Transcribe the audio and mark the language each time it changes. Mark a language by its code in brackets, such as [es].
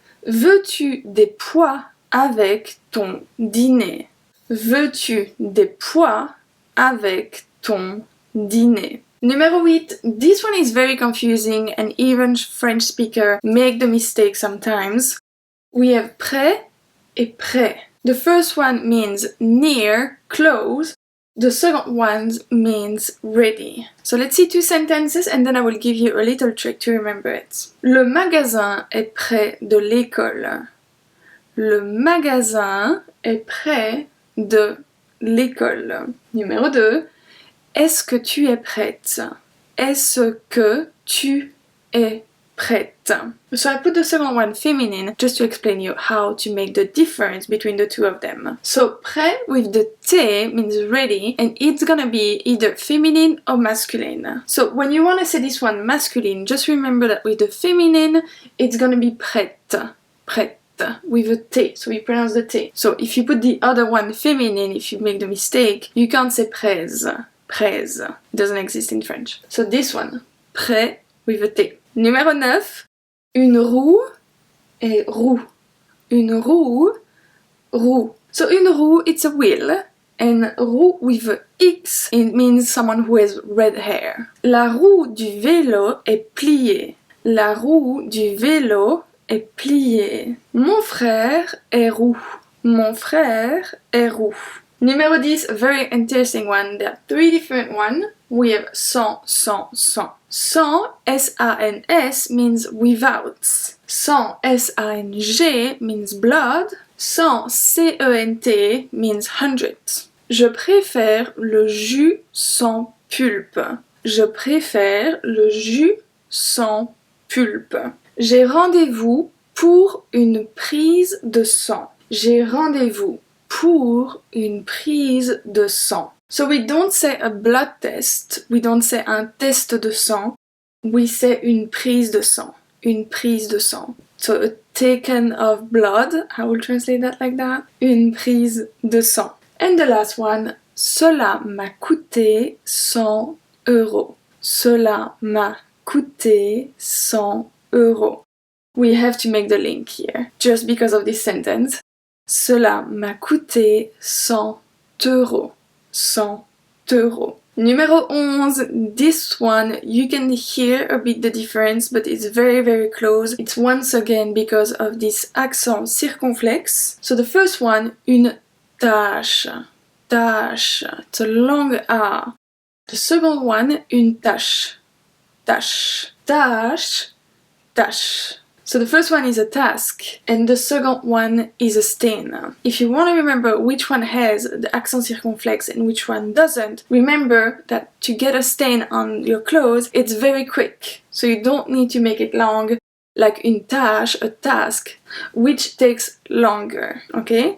[fr] Veux-tu des pois avec ton dîner? Veux-tu des pois avec ton dîner? Numéro 8. [en] This one is very confusing and even French speakers make the mistake sometimes. We have prêt et prêt. The first one means near, close. The second one means ready. So let's see two sentences and then I will give you a little trick to remember it. [fr] Le magasin est près de l'école. Le magasin est près de l'école. Numéro 2. Est-ce que tu es prête? Est-ce que tu es prête? [en] So I put the second one feminine just to explain you how to make the difference between the two of them. So prêt with the T means ready and it's gonna be either feminine or masculine. So when you want to say this one masculine, just remember that with the feminine it's gonna be prête. Prête. With a T, so we pronounce the T. So if you put the other one feminine, if you make the mistake, you can't say presse. Presse. It doesn't exist in French. So this one, prêt with a T. Numéro 9. [fr] Une roue et roux. Une roue, roux. [en] So une roue, it's a wheel. And roux with a X, it means someone who has red hair. [fr] La roue du vélo est pliée. La roue du vélo est pliée. Mon frère est roux. Mon frère est roux. [en] Numéro 10, a very interesting one. There are 3 different ones. We have sans, sans, sans. Sans, S-A-N-S, means without. Sans, S-A-N-G, means blood. Sans, C-E-N-T, means 100. [fr] Je préfère le jus sans pulpe. Je préfère le jus sans pulpe. J'ai rendez-vous pour une prise de sang. J'ai rendez-vous pour une prise de sang. [en] So we don't say a blood test, we don't say [fr] un test de sang, [en] we say [fr] une prise de sang. Une prise de sang. [en] So a taken of blood, I will translate that like that. [fr] Une prise de sang. [en] And the last one, [fr] cela m'a coûté 100 euros. Cela m'a coûté 100 euros. [en] We have to make the link here, just because of this sentence. [fr] Cela m'a coûté 100 euros. [en] 100 euros. Numéro 11, this one, you can hear a bit the difference, but it's very, very close. It's once again because of this accent circonflexe. So the first one, une tâche. Tâche. It's a long A. The second one, une tâche. [fr] Tâche. Tâche. Tâche. [en] So the first one is a task, and the second one is a stain. If you want to remember which one has the accent circonflexe and which one doesn't, remember that to get a stain on your clothes, it's very quick. So you don't need to make it long, like une tâche, a task, which takes longer, okay?